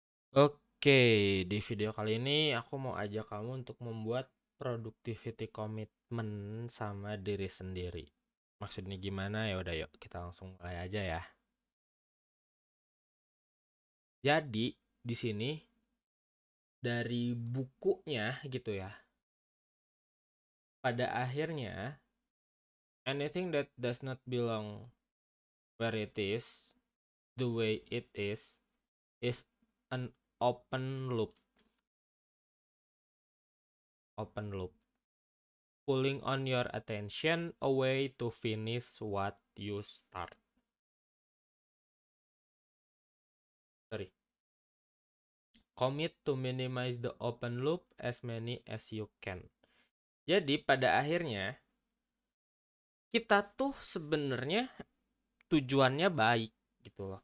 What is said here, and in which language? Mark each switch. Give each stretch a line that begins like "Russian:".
Indonesian: Oke, di video kali ini aku mau ajak kamu untuk membuat productivity commitment sama diri sendiri. Maksudnya gimana? Ya udah yuk, kita langsung mulai aja ya. Jadi, di sini dari bukunya gitu ya. Pada akhirnya,
English: anything that does not belong where it is, the way it is an open loop. Open loop. Pulling on your attention away to finish what you start. Sorry. Commit to minimize the open loop as many as you can.
Indonesian: Jadi pada akhirnya kita tuh sebenarnya tujuannya baik gitu loh.